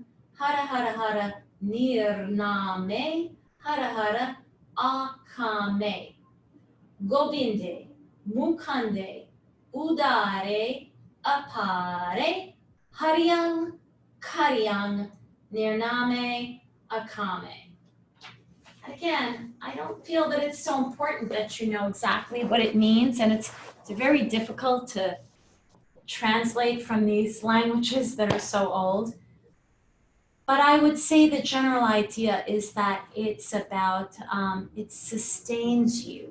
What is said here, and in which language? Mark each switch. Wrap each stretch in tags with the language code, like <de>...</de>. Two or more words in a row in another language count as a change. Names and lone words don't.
<pa>ਹਰ ਹਰ ਹਰ ਨਿਰਨਾਮੇ. ਹਰ ਹਰ ਅਕਾਮੇ. ਗੋਬਿੰਦੇ, ਮੁਕੰਦੇ, ਉਦਾਰੇ, ਅਪਾਰੇ, ਹਰਿਅੰ, ਕਰਿਅੰ, ਨਿਰਨਾਮੇ, ਅਕਾਮੇ.</pa> <en>And again, I don't feel that it's so important that you know exactly what it means, and it's very difficult to translate from these languages that are so old. But I would say the general idea is that it's about, it sustains you.</en>